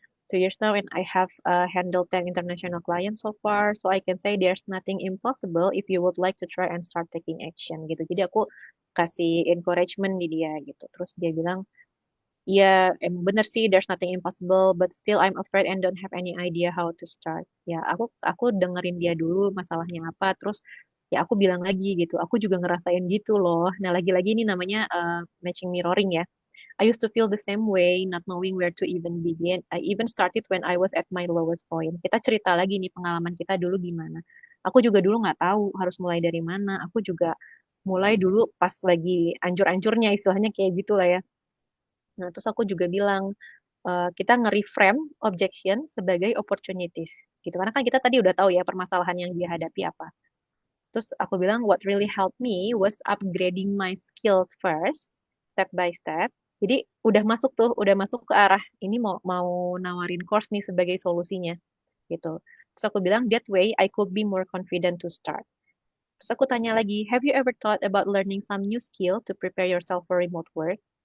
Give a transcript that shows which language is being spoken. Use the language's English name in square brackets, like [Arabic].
[English] 2 years now and I have handled 10 international clients so far. So I can say there's nothing impossible if you would like to try and start taking action gitu. [Indonesian] Jadi aku kasih encouragement di dia gitu. Terus dia bilang, iya, emang bener sih, [English] there's nothing impossible, but still I'm afraid and don't have any idea how to start. [Indonesian] Ya, aku dengerin dia dulu masalahnya apa, terus ya aku bilang lagi gitu, aku juga ngerasain gitu loh. Nah, lagi-lagi ini namanya matching mirroring ya. [English] I used to feel the same way, not knowing where to even begin. I even started when I was at my lowest point. [Indonesian] Kita cerita lagi nih pengalaman kita dulu gimana. Aku juga dulu nggak tahu harus mulai dari mana. Aku juga mulai dulu pas lagi anjur-anjurnya istilahnya kayak gitulah ya. Nah, terus aku juga bilang, kita nge-reframe objection sebagai opportunities. Gitu. Karena kan kita tadi udah tahu ya permasalahan yang dia hadapi apa. Terus aku bilang, [English] what really helped me was upgrading my skills first, step by step. [Indonesian] Jadi udah masuk ke arah ini mau mau nawarin course nih sebagai solusinya gitu. Terus aku bilang, [English] that way I could be more confident to start. [Indonesian] Terus aku tanya lagi, [English] have you ever thought about learning some new skill to prepare yourself for remote work?